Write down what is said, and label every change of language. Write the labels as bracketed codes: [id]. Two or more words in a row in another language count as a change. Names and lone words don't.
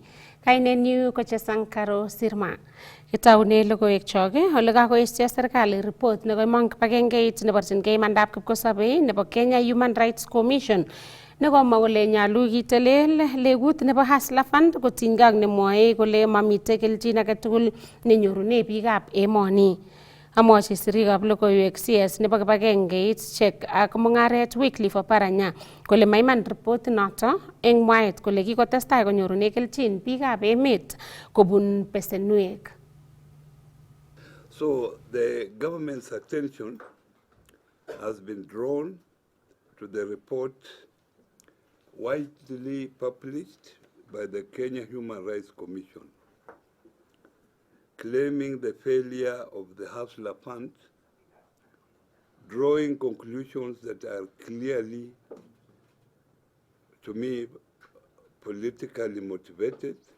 [kln] Kainenyu ko Chesankaro Sirma. Kitaune logoiwekchok ole kakoesio serikali report nekoimong kibagengeit neborchingei imandab kipkosobei nebo Kenya Human Rights Commission nekomwa kole nyalu kitelel legut nebo Hustler Fund kotinygei ak nemwoe kole mamitei kelchin age tugul nenyorune biikab emoni. Amwochi sirikab logoiwek CS nebo kibagengeit Check ak mung'aret Wycliffe Oparanya kole maiman report noto eng mwaet kole kikotestai konyorune kelchin biikab emet kobun besenwek. [en] So the government's attention has been drawn to the report widely published by the Kenya Human Rights Commission, claiming the failure of the Hustler Fund, drawing conclusions that are clearly, to me, politically motivated.